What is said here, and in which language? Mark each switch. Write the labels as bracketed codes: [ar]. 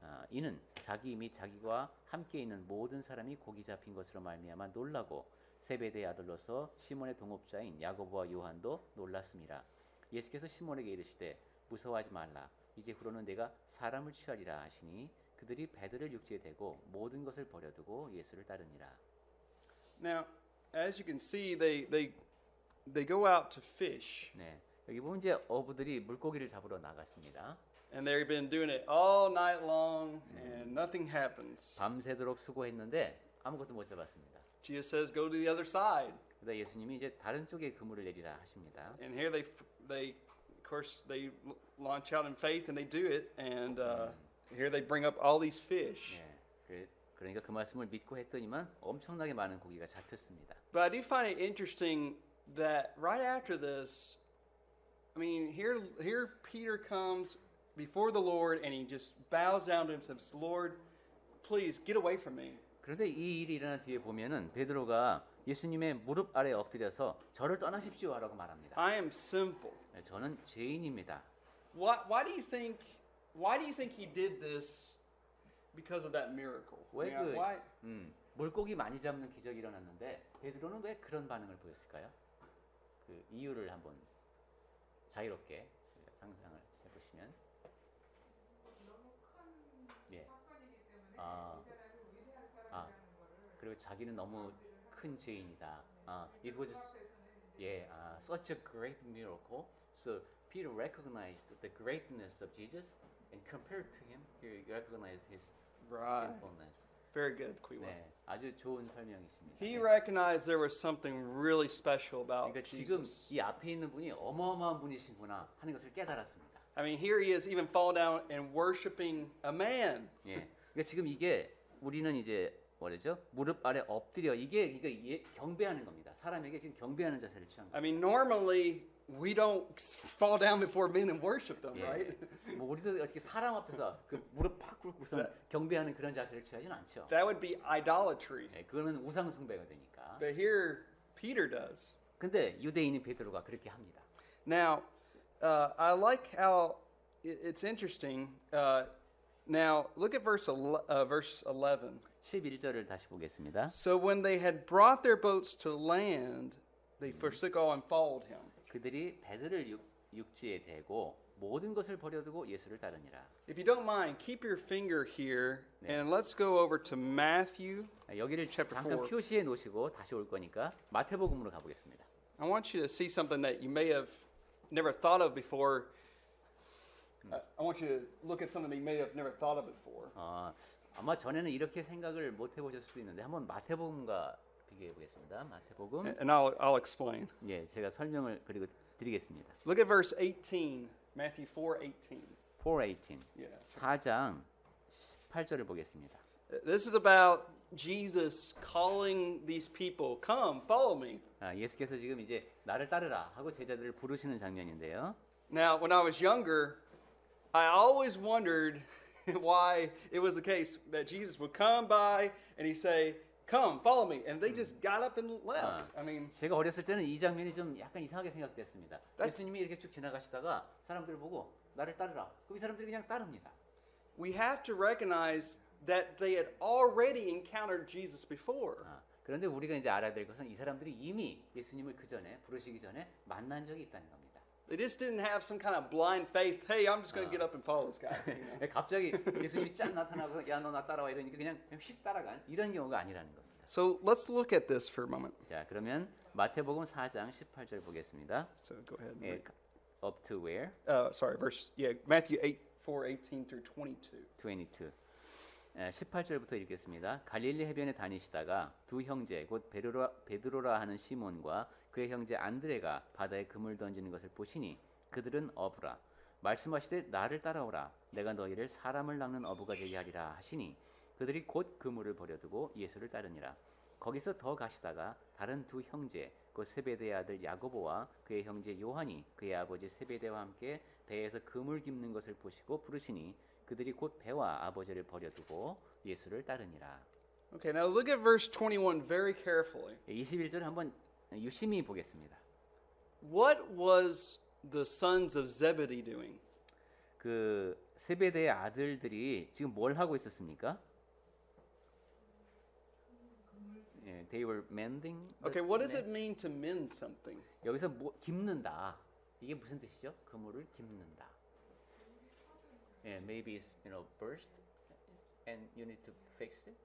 [ko] 이는 자기 및 자기와 함께 있는 모든 사람이 고기 잡힌 것으로 말미암아 놀라고 세베대의 아들로서 시몬의 동업자인 야고보와 요한도 놀랐습니다. 예수께서 시몬에게 이르시되 무서워하지 말라. 이제 후로는 내가 사람을 취하리라 하시니 그들이 배들을 육지에 대고 모든 것을 버려두고 예수를 따르니라. [en] Now, as you can see, they go out to fish, [ko] 네, 여기 보면 이제 어부들이 물고기를 잡으러 나갔습니다. [en] and they've been doing it all night long, and nothing happens. [ko] 밤새도록 수고했는데 아무것도 못 잡았습니다. [en] Jesus says, "Go to the other side," [ko] 그러다 예수님이 이제 다른 쪽에 그물을 내리라 하십니다. [en] and here of course, they launch out in faith, and they do it, and here they bring up all these fish. [ko] 그러니까 그 말씀을 믿고 했더니만 엄청나게 많은 고기가 잡혔습니다. [en] But I do find it interesting that right after this, I mean, here Peter comes before the Lord and he just bows down to him and says, "Lord, please get away from me." [ko] 그런데 이 일이 일어난 뒤에 보면은 베드로가 예수님의 무릎 아래 엎드려서 저를 떠나십시오라고 말합니다. [en] I am sinful. [ko] 저는 죄인입니다. [en] Why do you think he did this because of that miracle? [ko] 왜 [en] I mean, why? [ko] 물고기 많이 잡는 기적이 일어났는데 베드로는 왜 그런 반응을 보였을까요? 그 이유를 한번 자유롭게 상상을 해보시면. 예. 그리고 자기는 너무 큰 죄인이다. [en] It was such a great miracle. So Peter recognized the greatness of Jesus and compared to him, he recognized his Right. sinfulness. Very good, Quiwa. [ko] 네, 아주 좋은 설명이십니다. [en] He [ko] 네. [en] recognized there was something really special about [ko] 그러니까 지금 [en] Jesus. [ko] 이 앞에 있는 분이 어마어마한 분이시구나 하는 것을 깨달았습니다. [en] I mean, here he is even fall down and worshiping a man. [ko] 예, 그러니까 지금 이게 우리는 이제 뭐죠? 무릎 아래 엎드려 이게 경배하는 겁니다. 사람에게 지금 경배하는 자세를 취한 [en] I [ko] 거예요. [en] mean, normally we don't fall down before men and worship them, [ko] 예, [en] right? [ko] 뭐 우리도 이렇게 사람 앞에서 그 무릎 팍 꿇고서 경배하는 그런 자세를 취하지는 않죠. [en] That would be idolatry. [ko] 예, 그거는 우상 숭배가 되니까. [en] But here, Peter does. [ko] 근데 유대인인 베드로가 그렇게 합니다. [en] Now, I like how it's interesting. Now, look at verse 11. [ko] 11절을 다시 보겠습니다. [en] So when they had brought their boats to land, they forsook all and followed him. [ko] 그들이 배들을 육지에 대고 모든 것을 버려두고 예수를 따르니라. [en] If you don't mind, keep your finger here, [ko] 네. [en] and let's go over to Matthew. [ko] 여기를 [en] Chapter [ko] 잠깐 [en] 4. [ko] 표시해 놓으시고 다시 올 거니까 마태복음으로 가보겠습니다. [en] I want you to see something that you may have never thought of before. I want you to look at something that you may have never thought of before. [ko] 아마 전에는 이렇게 생각을 못 해보셨을 수도 있는데 한번 마태복음과 비교해 보겠습니다. 마태복음. [en] And I'll explain. [ko] 예, 제가 설명을 그리고 드리겠습니다. [en] Look at verse 18, Matthew 4:18. 4:18. Yes. [ko] 4장 18절을 보겠습니다. [en] This is about Jesus calling these people, "Come, follow me." [ko] 예수께서 지금 이제 나를 따르라 하고 제자들을 부르시는 장면인데요. [en] Now, when I was younger, I always wondered why it was the case that Jesus would come by and he'd say, "Come, follow me," and they just got up and left. I mean, [ko] 제가 어렸을 때는 이 장면이 좀 약간 이상하게 생각됐습니다. 예수님이 이렇게 쭉 지나가시다가 사람들 보고 나를 따르라. 그럼 이 사람들이 그냥 따릅니다. [en] we have to recognize that they had already encountered Jesus before. [ko] 그런데 우리가 이제 알아야 될 것은 이 사람들이 이미 예수님을 그 전에 부르시기 전에 만난 적이 있다는 겁니다. [en] They just didn't have some kind of blind faith. Hey, I'm just going to get up and follow this guy. You know? [ko] 갑자기 예수님이 짠 나타나서 야 너 나 따라와 이러니까 그냥 휙 따라간 이런 경우가 아니라는 겁니다. [en] So let's look at this for a moment. [ko] 자, 그러면 마태복음 4장 18절 보겠습니다. [en] So go ahead. And [ko] 예, [en] read. up to where? Sorry, Matthew 8:4-18 through 22. [ko] 22. 18절부터 읽겠습니다. 갈릴리 해변에 다니시다가 두 형제 곧 베드로라 하는 시몬과 그의 형제 안드레가 바다에 그물 던지는 것을 보시니 그들은 어부라. 말씀하시되 나를 따라오라. 내가 너희를 사람을 낚는 어부가 되게 하리라 하시니 그들이 곧 그물을 버려두고 예수를 따르니라. 거기서 더 가시다가 다른 두 형제 곧 세베대의 아들 야고보와 그의 형제 요한이 그의 아버지 세베대와 함께 배에서 그물 깁는 것을 보시고 부르시니 그들이 곧 배와 아버지를 버려두고 예수를 따르니라. [en] Okay, now look at verse 21 very carefully. [ko] 21절 한번 유심히 보겠습니다. [en] What was the sons of Zebedee doing? [ko] 그 세베대의 아들들이 지금 뭘 하고 있었습니까? [en] 예, they were mending. Okay, what does it mean to mend something? [ko] 여기서 뭐 깁는다. 이게 무슨 뜻이죠? 그물을 깁는다. [en] 예, maybe it's burst and you need to fix it.